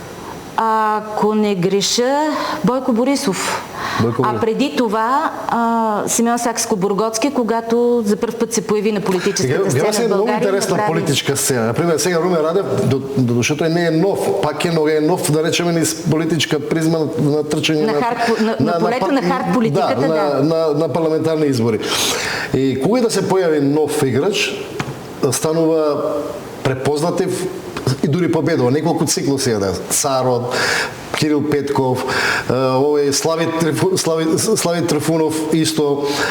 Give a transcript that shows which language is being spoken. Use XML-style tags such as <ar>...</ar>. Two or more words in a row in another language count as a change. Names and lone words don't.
<bg>Ако не греша, Бойко Борисов. А преди това Симеон Сакскобургготски, когато за първ път се появи на политическата сцена в България.</bg> <mk>Много интересна политическа сцена. Например, сега Румен Радев, защото не е нов, пак е нов, да речем, из политическа призма на тръчане на полето на хард политиката, на парламентарни избори. И кога да се появи нов играч, станува препознатив и дори победува. Неколку циклуси е да. Царот, Кирил Петков, Слави Трифунов исто.</mk>